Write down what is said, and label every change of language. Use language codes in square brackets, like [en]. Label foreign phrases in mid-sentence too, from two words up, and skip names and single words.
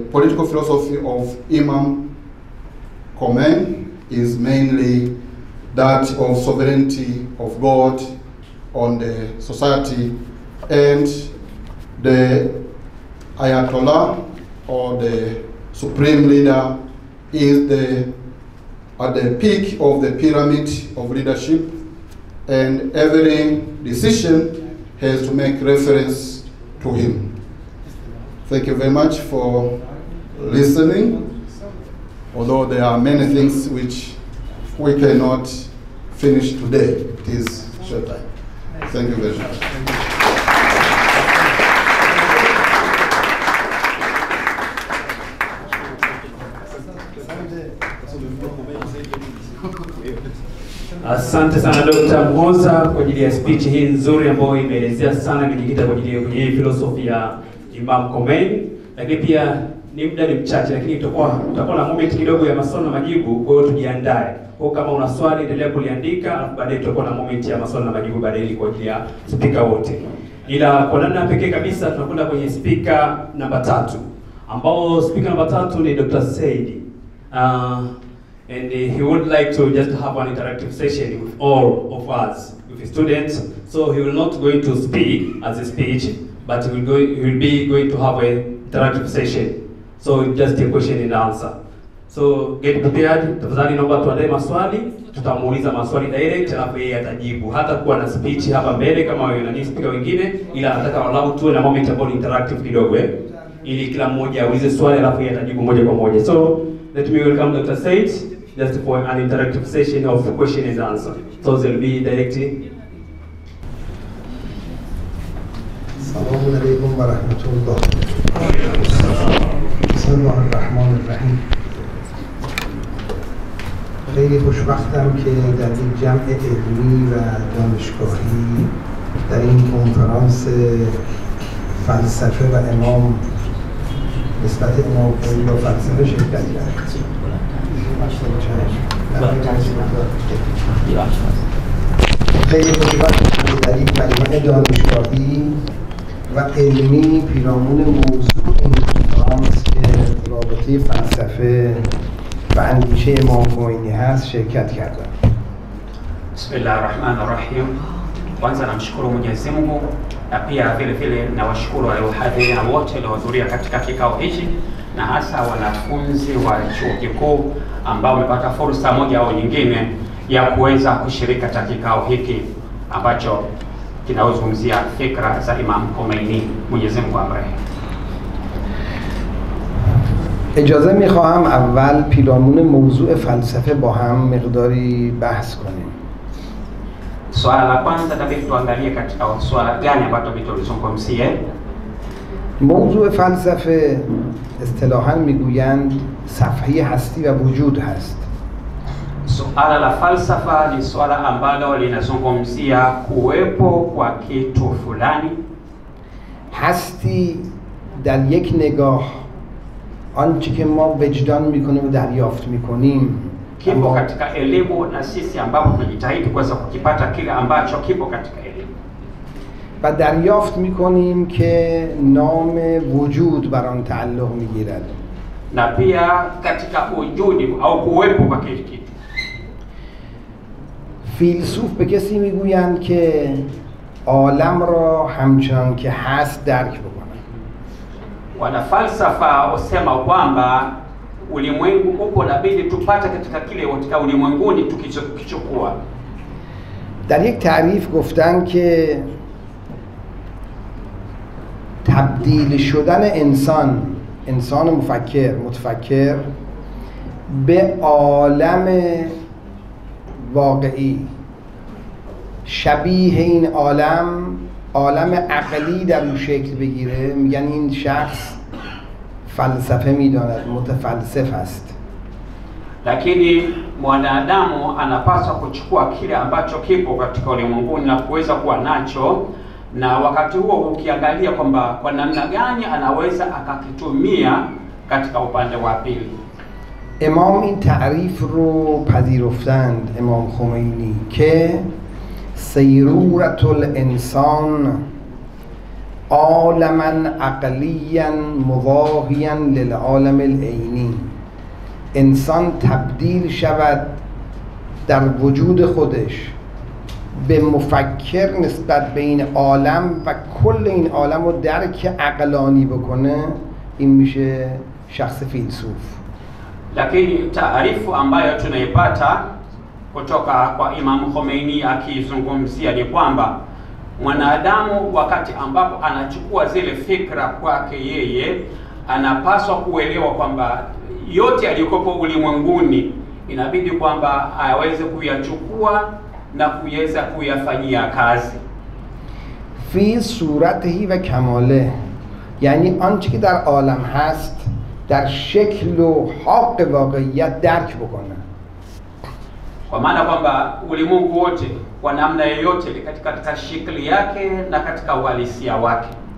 [en] political philosophy of Imam Khomein is mainly that of sovereignty of God on the society, and the Ayatollah, or the supreme leader, is at the peak of the pyramid of leadership, and every decision has to make reference to him. Thank you very much for listening, although there are many things which we cannot finish today. It is short time. Thank you very much. [sw] Asante sana Dr. Mhoza kwa ajili ya speech hii nzuri ambayo imeelezea sana kujikita kwa ajili ya kwenye philosophy ya Imam Khomein, lakini pia ni muda ni mchache, lakini tutakuwa na moment kidogo ya maswali na majibu, kwa hiyo tujiandae. Kwa kama una swali endelea kuliandika, alafu baadaye tutakuwa na moment ya maswali na majibu baadaye kwa ajili ya speaker wote. Ila kwa namna pekee kabisa tunakwenda kwenye speaker namba 3, ambao speaker namba 3 ni Dr. Said. [en] And he would like to just have an interactive session with all of us, with the students. So he will not going to speak as a speech, but he will be going to have an interactive session. So just a question and answer. So get prepared. [sw] Tafadhali naomba tuandae maswali, tutamuuliza maswali direct alafu yeye atajibu. Hata kuwa na speech hapa mbele kama wewe speaker wengine, ila nataka walau tuwe na moment ambayo interactive kidogo ili kila mmoja aulize swali alafu yeye atajibu moja kwa moja. [en] So let me welcome Dr. Said just for an interactive session of question and answer. So there will be directing. [ar] السلام عليكم ورحمة الله. بسم الله الرحمن الرحيم. [fa] خیلی خوشبختم که در این جمع علمی و دانشگاهی در این کنفرانس فلسفه و امام نسبت امام خمینی با فلسفه شرکت کردم. خیلی خوشبختم که در این مجمع دانشگاهی و علمی پیرامون موضوع این کنفرانس که رابطه فلسفه و اندیشه امام خمینی هست شرکت کردم. [ar] بسم الله الرحمن الرحیم. [sw] Kwanza namshukuru Mwenyezi Mungu na pia vile vile nawashukuru wahadhiri wote waliohudhuria katika kikao hichi, na hasa wanafunzi wa chuo kikuu ambao wamepata fursa moja au nyingine ya kuweza kushiriki katika kikao hiki ambacho kinazungumzia fikra za Imam Khomeini, Mwenyezi Mungu amrehemu. [fa] اجازه میخواهم اول پیرامون موضوع فلسفه با هم مقداری بحث کنیم. [sw] Swala la kwanza tabii tuangalie katika swala gani ambalo tulizungumzia. [fa] موضوع فلسفه اصطلاحاً میگویند صفحه هستی و وجود هست. [sw] Swala la falsafa ni swala ambalo linazungumzia kuwepo kwa kitu fulani. [fa] هستی در یک نگاه آنچه که ما وجدان میکنیم و دریافت میکنیم [sw] kipo katika elimu, na sisi ambapo tunajitahidi kuweza kukipata kile ambacho kipo katika elimu. [fa] و دریافت میکنیم که نام وجود بر آن تعلق میگیرد. [sw] Na pia katika wujudi au kuwepo kwa kitu. [fa] فیلسوف به کسی میگویند که عالم را همچنان که هست درک بکنه. [sw] Wana falsafa wasema kwamba ulimwengu upo na bidi tupate katika kile katika ulimwenguni tukichukua. [fa] در یک تعریف گفتن که تبدیل شدن انسان متفکر به عالم واقعی شبیه این عالم عقلی در اون شکل بگیره، میگن این شخص فلسفه میداند، متفلسف است. [sw] Lakini mwanadamu anapaswa kuchukua kile ambacho kipo katika ulimwengu na kuweza kuwa nacho, na wakati huo ukiangalia kwamba kwa namna gani anaweza akakitumia katika upande wa pili. [fa] امام این تعریف رو پذیرفتند، امام خمینی، که [ar] سیرورت الانسان عالما عقلیا مواهیا للعالم العینی، [fa] انسان تبدیل شود در وجود خودش به مفکر نسبت به این عالم و کل این عالم رو درک عقلانی بکنه، این میشه شخص فیلسوف. [sw] Lakini taarifu ambayo tunaipata kutoka kwa Imam Khomeini akizungumzia ni kwamba mwanadamu wakati ambapo anachukua zile fikra kwake yeye, anapaswa kuelewa kwamba yote yaliyokuwa ulimwenguni inabidi kwamba aweze kuyachukua na kuweza kuyafanyia kazi. [ar] فی صورتهی و کماله، [fa] یعنی آنچه که در عالم هست در شکل و حق واقعیت درک بکنه. [sw] Kwa maana kwamba ulimwengu wote kwa namna yoyote katika shikli yake na katika uhalisia wake.